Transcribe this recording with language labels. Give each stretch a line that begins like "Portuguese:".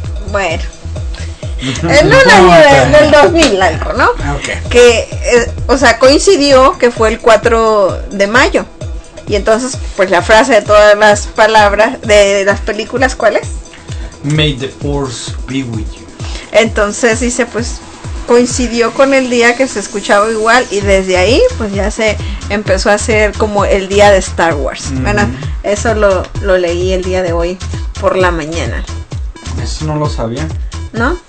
Spanish: Bueno. En un año del 2000 algo, ¿no? Okay. Que, o sea, coincidió que fue el 4 de mayo. Y entonces, pues la frase de todas las palabras de las películas, ¿cuál es?
English: May the Force be with you.
Spanish: Entonces dice, pues coincidió con el día que se escuchaba igual y desde ahí pues ya se empezó a hacer como el día de Star Wars. Mm-hmm. Bueno, eso lo leí el día de hoy por la mañana. Eso no lo sabía. ¿No?